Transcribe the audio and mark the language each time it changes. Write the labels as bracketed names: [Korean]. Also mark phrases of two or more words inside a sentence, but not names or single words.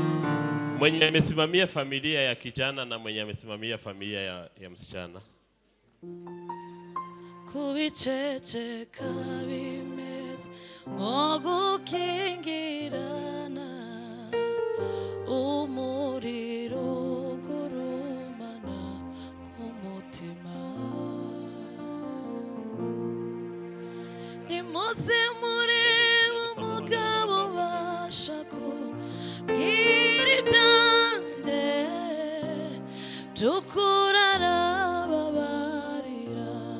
[Swahili] Mwenye amesimamia familia ya kijana na mwenye amesimamia familia ya msichana. [Kinyarwanda] kubiceceka bimeze nko gukingirana umuriro ugurumana ku mutima. Nimuze murebe umugabo ubasha kubwira ibyanjye by'ukuri arababarira.